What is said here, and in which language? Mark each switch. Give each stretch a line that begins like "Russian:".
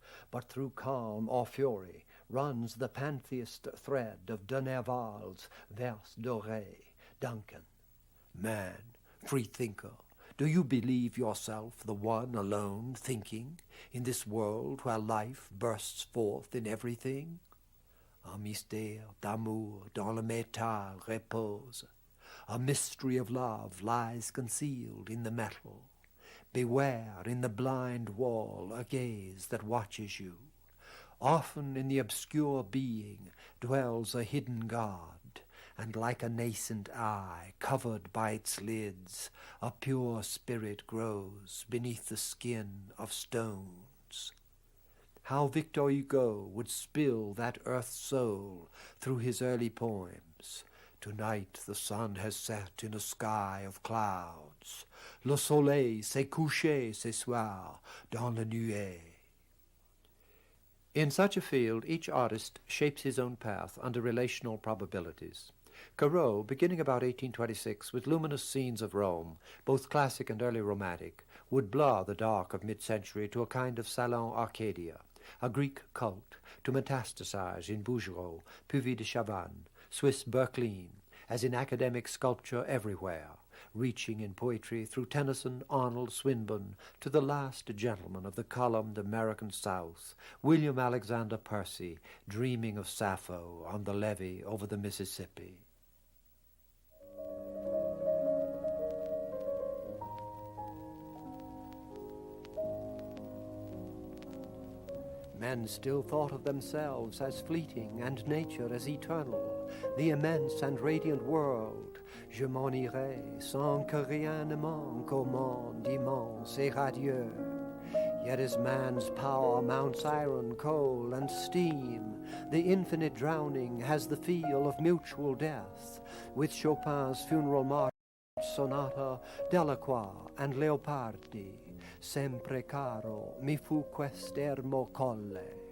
English: But through calm or fury runs the pantheist thread of de Nerval's Vers dorés. Duncan, man, free thinker, do you believe yourself the one alone thinking in this world where life bursts forth in everything?
French: Un mystère d'amour dans le métal repose.
English: A mystery of love lies concealed in the metal. Beware in the blind wall a gaze that watches you. Often in the obscure being dwells a hidden God, and like a nascent eye covered by its lids, a pure spirit grows beneath the skin of stones. How Victor Hugo would spill that earth soul through his early poems. Tonight the sun has set in a sky of clouds.
French: Le soleil s'est couché ce soir dans la nuée.
English: In such a field, each artist shapes his own path under relational probabilities. Corot, beginning about 1826 with luminous scenes of Rome, both classic and early romantic, would blur the dark of mid-century to a kind of Salon Arcadia, a Greek cult, to metastasize in Bouguereau, Puvis de Chavannes, Swiss Berquelin, as in academic sculpture everywhere, reaching in poetry through Tennyson, Arnold, Swinburne, to the last gentleman of the columned American South, William Alexander Percy, dreaming of Sappho on the levee over the Mississippi. Men still thought of themselves as fleeting and nature as eternal, the immense and radiant world.
French: Je m'en irai sans que rien ne manque au monde immense et radieux.
English: Yet as man's power mounts iron, coal, and steam, the infinite drowning has the feel of mutual death, with Chopin's funeral march, sonata Delacroix and Leopardi,
Italian: sempre caro mi fu quest'ermo colle.